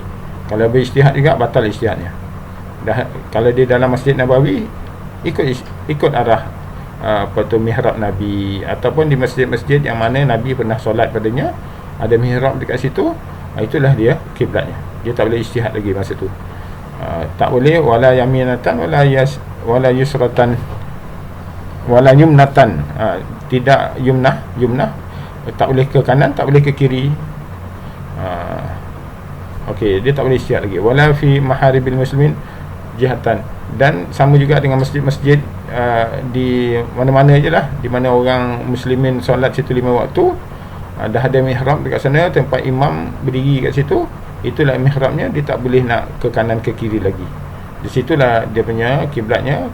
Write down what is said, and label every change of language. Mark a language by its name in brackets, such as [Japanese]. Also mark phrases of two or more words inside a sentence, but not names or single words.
[Malay] Kalau berijtihad juga, batal ijtihadnya. Kalau dia dalam Masjid Nabawi, ikut arah mihrab Nabi, ataupun di masjid-masjid yang mana Nabi pernah solat padanya, ada mihrab dekat situ, itulah dia kiblatnya. Dia tak boleh ijtihad lagi masa tu. Tak boleh [Arabic] ولا يمنة ولا يسرة ولا يمنة. [Malay] Tidak yumnah, tak boleh ke kanan, tak boleh ke kiri. Okey, dia tak boleh ijtihad lagi. [Arabic] ولا في محاريب المسلمين جهة. [Malay] Dan sama juga dengan masjid-masjid di mana-mana je lah, di mana orang muslimin solat situ 5 waktu, dah ada mihrab dekat sana, tempat imam berdiri kat situ, itulah mihrabnya. Dia tak boleh nak ke kanan ke kiri lagi. Di situlah dia punya kiblatnya.